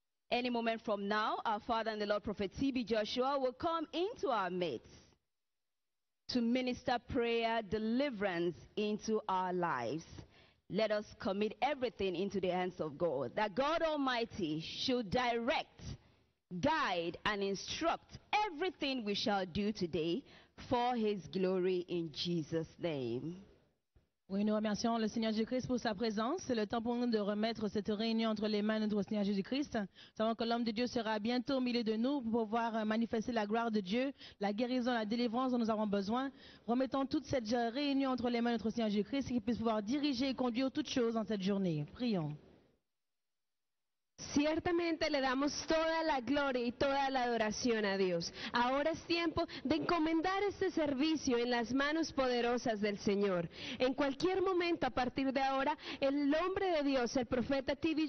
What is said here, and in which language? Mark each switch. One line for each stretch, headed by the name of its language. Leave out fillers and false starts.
English: Any moment from now, our Father and the Lord Prophet T.B. Joshua will come into our midst to minister prayer, deliverance into our lives. Let us commit everything into the hands of God, that God Almighty should direct, guide, and instruct everything we shall do today for His glory in Jesus' name.
French: Oui, nous remercions le Seigneur Jésus-Christ pour sa présence. C'est le temps pour nous de remettre cette réunion entre les mains de notre Seigneur Jésus-Christ. Nous savons que l'homme de Dieu sera bientôt au milieu de nous pour pouvoir manifester la gloire de Dieu, la guérison, la délivrance dont nous avons besoin. Remettons toute cette réunion entre les mains de notre Seigneur Jésus-Christ, qu'il puisse pouvoir diriger et conduire toutes choses dans cette journée. Prions.
Spanish: Ciertamente le damos toda la gloria y toda la adoración a Dios. Ahora es tiempo de encomendar este servicio en las manos poderosas del Señor. En cualquier momento a partir de ahora, el hombre de Dios, el profeta T.B.